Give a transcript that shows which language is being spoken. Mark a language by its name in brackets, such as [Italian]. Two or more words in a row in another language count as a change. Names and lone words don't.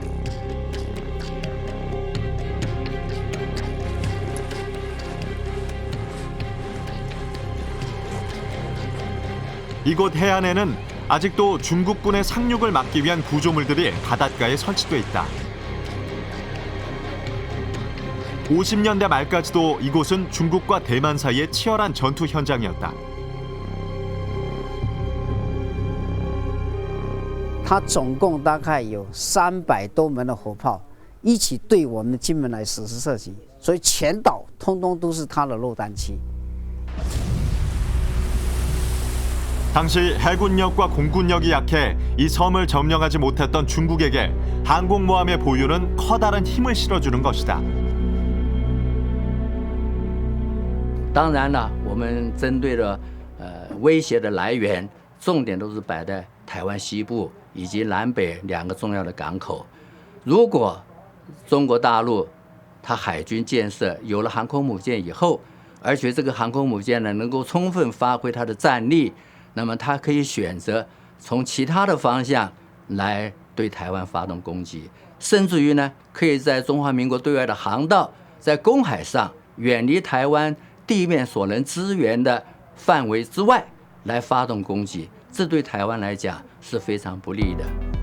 [Korean] 이곳 해안에는 아직도 중국군의 상륙을 막기 위한 구조물들이 바닷가에 설치돼 있다. 50년대 말까지도 이곳은 중국과 대만 사이의 치열한 전투 현장이었다. [Chinese] 它总共大概有300多门的火炮，一起对我们金门来实施射击，所以全岛通通都是它的落弹区。 [Korean] 당시 해군력과 공군력이 약해 이 섬을 점령하지 못했던 중국에게 항공모함의 보유는 커다란 힘을 실어주는 것이다. [Chinese] 当然了，我们针对的威胁的来源，重点都是摆在台湾西部以及南北2个重要的港口。如果中国大陆它海军建设有了航空母舰以后，而且这个航空母舰呢能够充分发挥它的战力，那么它可以选择从其他的方向来对台湾发动攻击，甚至于呢可以在中华民国对外的航道，在公海上远离台湾 地面所能支援的范围之外来发动攻击，这对台湾来讲是非常不利的。